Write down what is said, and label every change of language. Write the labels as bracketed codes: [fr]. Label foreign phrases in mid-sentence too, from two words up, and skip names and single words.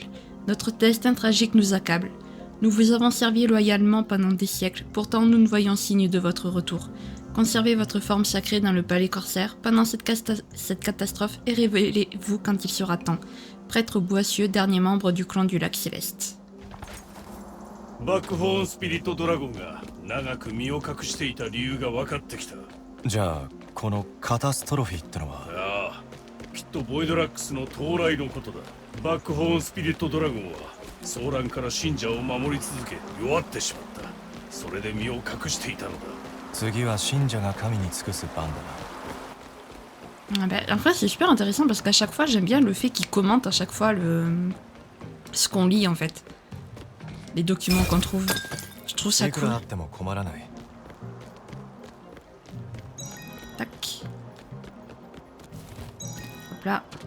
[fr] Notre destin tragique nous accable. Nous vous avons servi loyalement pendant des siècles, pourtant nous ne voyons signe de votre retour. Conservez votre forme sacrée dans le palais Corsair pendant cette catastrophe et révélez-vous quand il sera temps. Prêtre boissieux, dernier membre du clan du lac céleste. [ja] バックホーンスピリットドラゴンが長く身を隠していた理由が分かってきた。じゃあこのカタストロフィーってのは。ああ、きっとボイドラックスの到来のことだ。バックホーンスピリットドラゴンは騒乱から信者を守り続け弱ってしまった。それで身を隠していたのだ。次は信者が神に尽くす番だな。 [fr] Ah ben, en fait, c'est super intéressant parce qu'à chaque fois, j'aime bien le fait qu'ils commentent à chaque fois ce qu'on lit en fait. Les documents qu'on trouve. Je trouve ça cool. Tac. Hop là.